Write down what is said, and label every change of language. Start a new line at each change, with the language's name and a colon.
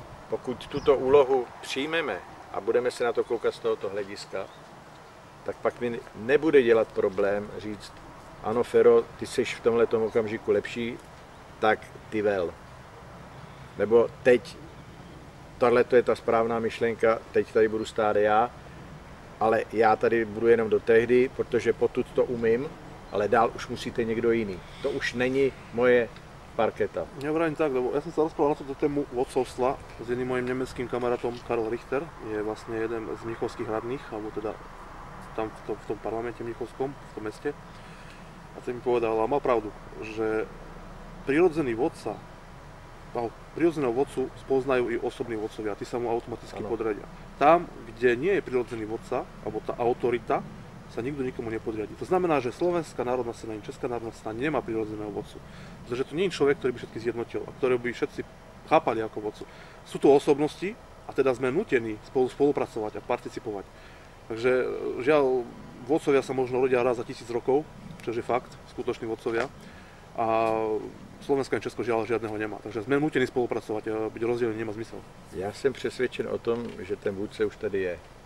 Czech: Pokud tuto úlohu přijmeme a budeme se na to koukat z tohoto hlediska, tak pak mi nebude dělat problém říct, ano Fero, ty jsi v tomhletom okamžiku lepší, tak ty vel. Nebo teď, tohle je ta správná myšlenka, teď tady budu stát já, ale já tady budu jenom do tehdy, protože potud to umím, ale dál už musíte někdo jiný. To už není moje parketa.
Slovak: Ja vravím tak, lebo ja som sa rozprával na túto tému vodcovstva s jedným mojim nemeckým kamarátom Karl Richter, je vlastne jeden z mnichovských radných, alebo teda tam v tom parlamente mnichovskom, v tom meste. A ten mi povedal, a mal pravdu, že prirodzený vodca, prirodzeného vodcu spoznajú i osobní vodcovia, tí sa mu automaticky podriadia. Tam, kde nie je prirodzený vodca, alebo tá autorita, sa nikto nikomu nepodriadí. To znamená, že Slovenská národná strana ani Česká národná strana nemá prirodzeného vodcu. Pretože to nie je človek, ktorý by všetky zjednotil a ktorého by všetci chápali ako vodcu. Sú to osobnosti a teda sme nutení spolupracovať a participovať. Takže žiaľ, vodcovia sa možno rodia raz za 1000 rokov, čo je fakt, skutoční vodcovia. A Slovensko a Česko žiaľ žiadneho nemá. Takže sme nutení spolupracovať a byť rozdelený nemá zmysel.
Czech: Já jsem přesvědčen o tom, že ten vůdce už tady je.